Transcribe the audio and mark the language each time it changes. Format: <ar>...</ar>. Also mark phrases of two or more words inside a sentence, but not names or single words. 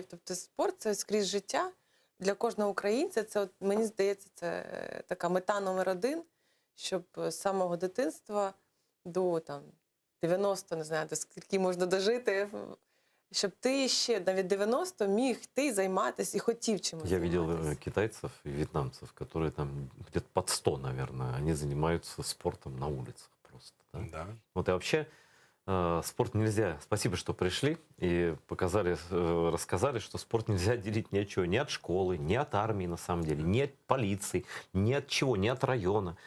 <uk>Тобто спорт – це скрізь життя. Для кожного українця це, от, мені здається, це така мета номер 1, щоб з самого дитинства до там, 90, не знаю, до скільки можна дожити, щоб ти ще навіть 90 міг ти займатися і хотів чимось.</uk> <ru>Я видел китайцев и вьетнамцев, которые там где-то под 100, наверное, они занимаются спортом на улицах просто. Да? Да. Вот и вообще спорт нельзя. Спасибо, что пришли и показали, рассказали, что спорт нельзя делить ни от чего, ни от школы, ни от армии на самом деле, ни от полиции, ни от чего, ни от района.</ru>